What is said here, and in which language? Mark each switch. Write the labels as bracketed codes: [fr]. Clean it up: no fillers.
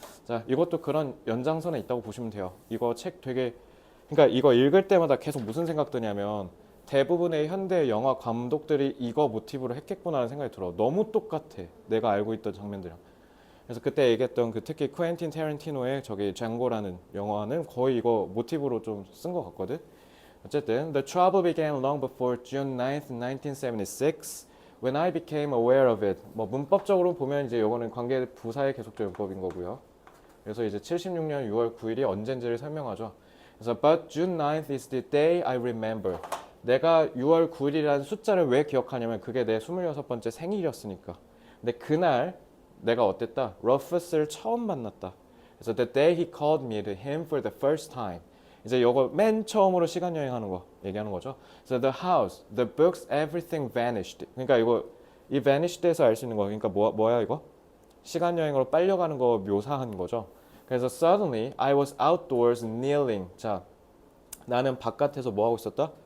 [ko] 자, 이것도 그런 연장선에 있다고 보시면 돼요. 이거 책 되게, 그러니까 이거 읽을 때마다 계속 무슨 생각 드냐면 대부분의 현대 영화 감독들이 이거 모티브로 했겠구나라는 생각이 들어. 너무 똑같아. 내가 알고 있던 장면들이랑. 그래서 그때 얘기했던 그 특히 쿠엔틴 테렌티노의 저기 쟁고라는 영화는 거의 이거 모티브로 좀 쓴 것 같거든. 어쨌든 [en] The trouble began long before June 9th, 1976 when I became aware of it. [ko] 뭐 문법적으로 보면 이제 요거는 관계 부사의 계속적 용법인 거고요. 그래서 이제 76년 6월 9일이 언젠지를 설명하죠. 그래서 [en] But June 9th is the day I remember. [ko] 내가 6월 9일이라는 숫자를 왜 기억하냐면 그게 내 26번째 생일이었으니까. 근데 그날 내가 어땠다? 러퍼스를 처음 만났다. 그래서 [en] the day he called me to him for the first time. [ko] 이제 요거 맨 처음으로 시간 여행하는 거 얘기하는 거죠. 그래서 [en] the house, the books, everything vanished. [ko] 그러니까 이거 이 vanished에서 알 수 있는 거. 그러니까 뭐야 이거? 시간 여행으로 빨려가는 거 묘사한 거죠. 그래서 [en] suddenly I was outdoors kneeling. [ko] 자, 나는 바깥에서 뭐 하고 있었다?